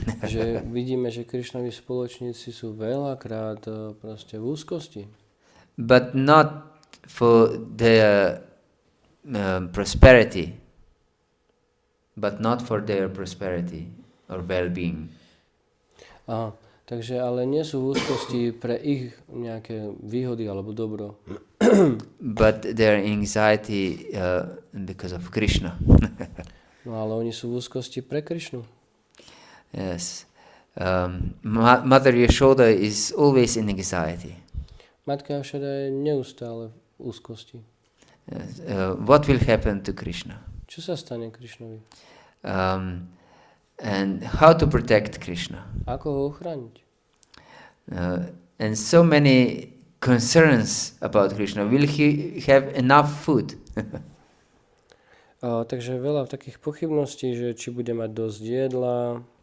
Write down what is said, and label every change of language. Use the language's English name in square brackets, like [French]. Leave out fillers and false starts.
[Slovak] že vidíme, že Krišnovi spoločníci sú veľakrát proste v úzkosti. [English] But not for their prosperity, but not for their prosperity or well-being. [Slovak] Aha, takže ale nie sú v úzkosti pre ich nejaké výhody alebo dobro. [English] But their anxiety because of Krishna. [Slovak] No ale oni sú v úzkosti pre Krišnu. [English] Yes. Mother Yashoda is always in anxiety. [Slovak] Matka Jašoda je neustále v úzkosti. [English] Yes. What will happen to Krishna? [Slovak] Čo sa stane Krišnovi? [English] And how to protect Krishna? [Slovak] Ako ho ochrániť? [English] And so many concerns about Krishna. Will he have enough food? [Slovak] Takže veľa takých pochybností, že či bude mať dosť jedla.